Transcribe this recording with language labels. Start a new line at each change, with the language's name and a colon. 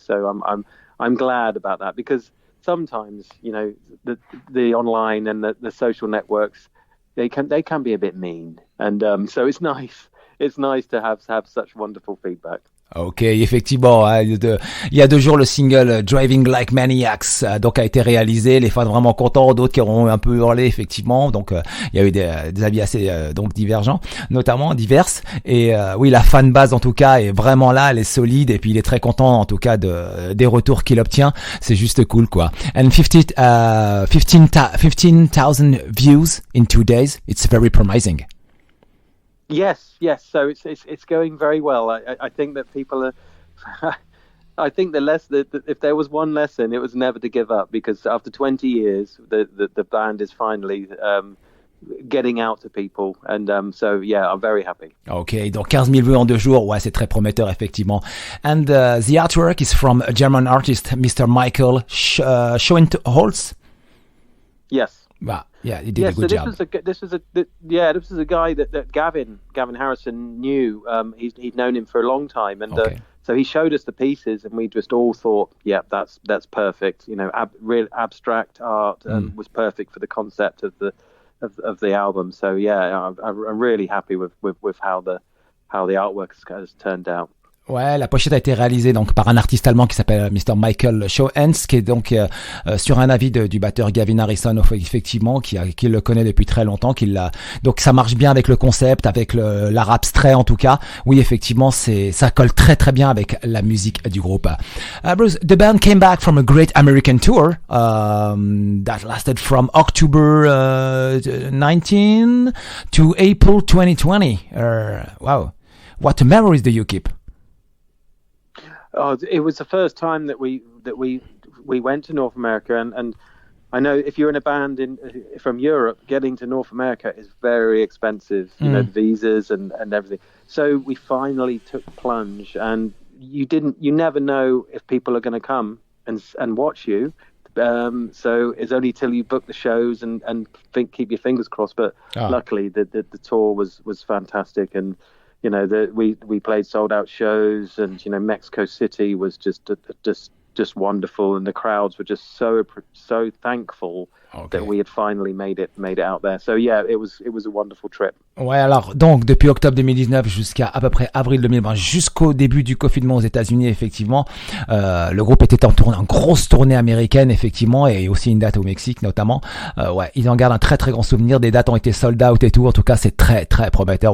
English: So I'm glad about that, because sometimes the online and the social networks they can be a bit mean, and so it's nice to have such wonderful feedback.
French: Ok, effectivement, hein, il y a 2 jours, le single Driving Like Maniacs donc a été réalisé, les fans vraiment contents, d'autres qui auront un peu hurlé, effectivement, donc il y a eu des avis assez donc divergents, notamment diverses, et oui, la fanbase en tout cas est vraiment là, elle est solide, et puis il est très content en tout cas des retours qu'il obtient, c'est juste cool, quoi.
English: And 15,000 views in 2 days, it's very promising. Yes. So it's going very well. I think that people are. I think if there was one lesson, it was never to give up, because after 20 years, the band is finally getting out to people, and so yeah, I'm very happy.
French: Ok, donc 15 000 vues en 2 jours, ouais, c'est très prometteur, effectivement.
English: And the artwork is from a German artist, Mr. Michael Schoenholz. Yes. Wow. Yeah, he did a good job. This was a guy that Gavin Harrison knew. He'd known him for a long time, and so he showed us the pieces, and we just all thought, yeah, that's perfect. Real abstract art was perfect for the concept of the album. So yeah, I'm really happy with how the artwork has turned out.
French: Ouais, la pochette a été réalisée donc par un artiste allemand qui s'appelle Mr. Michael Schoenholz, qui est donc sur un avis du batteur Gavin Harrison, effectivement, qui le connaît depuis très longtemps, donc ça marche bien avec le concept, avec l'art abstrait en tout cas. Oui, effectivement, ça colle très très bien avec la musique du groupe.
English: Bruce, the band came back from a great American tour that lasted from October 19 to April 2020. Wow, what memories do you keep? Oh, it was the first time that we went to North America, and I know if you're in a band from Europe, getting to North America is very expensive. You know, the visas and everything. So we finally took the plunge, and you never know if people are going to come and watch you. So it's only till you book the shows and keep your fingers crossed. But luckily, the tour was fantastic, and you know we played sold out shows, and you know Mexico City was just wonderful, and the crowds were just so thankful that we had finally made it out there. So yeah, it was a wonderful trip.
French: Ouais, alors donc depuis octobre 2019 jusqu'à à peu près avril 2020, jusqu'au début du confinement aux États-Unis, effectivement, le groupe était en grosse tournée américaine, effectivement, et aussi une date au Mexique notamment. Ouais, ils en gardent un très très grand souvenir. Des dates ont été sold out et tout. En tout cas, c'est très très prometteur.